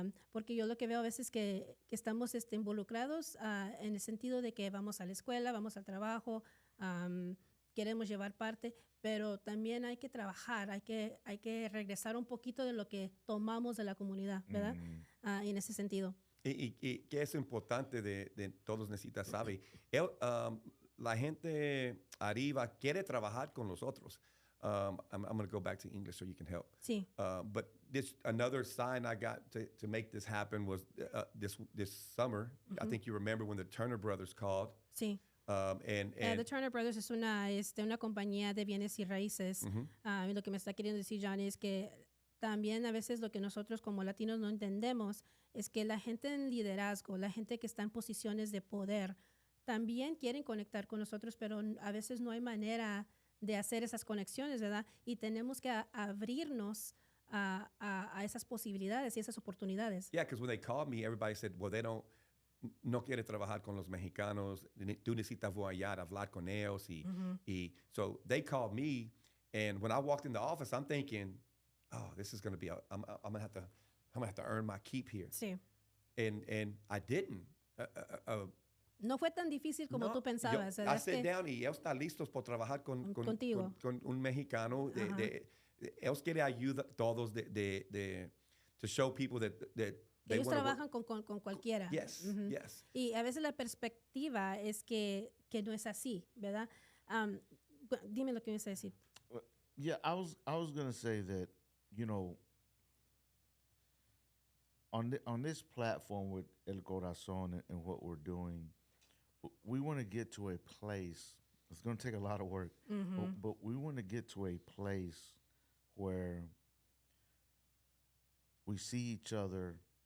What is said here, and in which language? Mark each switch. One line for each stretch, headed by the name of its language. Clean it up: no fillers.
Spanish: Porque yo lo que veo a veces que estamos involucrados en el sentido de que vamos a la escuela, vamos al trabajo, queremos llevar parte, pero también hay que trabajar, hay que regresar un poquito de lo que tomamos de la comunidad, ¿verdad? En ese sentido. Y que es importante de todos necesitan saber. La gente arriba quiere trabajar con nosotros.
English: I'm going to go back to English so you can help.
Spanish: Sí.
English: But another sign I got to make this happen was this summer. I think you remember when the Turner Brothers called.
Spanish: Sí.
English: And
Spanish: The Turner Brothers es una compañía de bienes y raíces. Y lo que me está queriendo decir John es que también a veces lo que nosotros como latinos no entendemos es que la gente en liderazgo, la gente que está en posiciones de poder, también quieren conectar con nosotros, pero a veces no hay manera de hacer esas conexiones, ¿verdad? Y tenemos que abrirnos a esas posibilidades y esas oportunidades.
English: Yeah, because when they called me, everybody said, well,
Spanish: no quiere trabajar con los mexicanos. Tú necesitas hablar con ellos.
English: So they called me, and when I walked in the office, I'm thinking, oh, this is going to be, I'm going to have to earn my keep here.
Spanish: Sí.
English: And I didn't.
Spanish: No fue tan difícil como tú pensabas.
English: I sat down
Spanish: y ellos están listos por trabajar contigo. Con un mexicano. Ellos quieren ayudar a todos
English: to show people that
Spanish: ellos trabajan con cualquiera.
English: Yes, yes.
Spanish: Y a veces la perspectiva es que no es así, ¿verdad? Dime lo que ibas a decir.
English: Yeah, I was going to say that you know, on this platform with El Corazón and what we're doing, we want to get to a place. It's going to take a lot of work, but we want to get to a place where we see each other.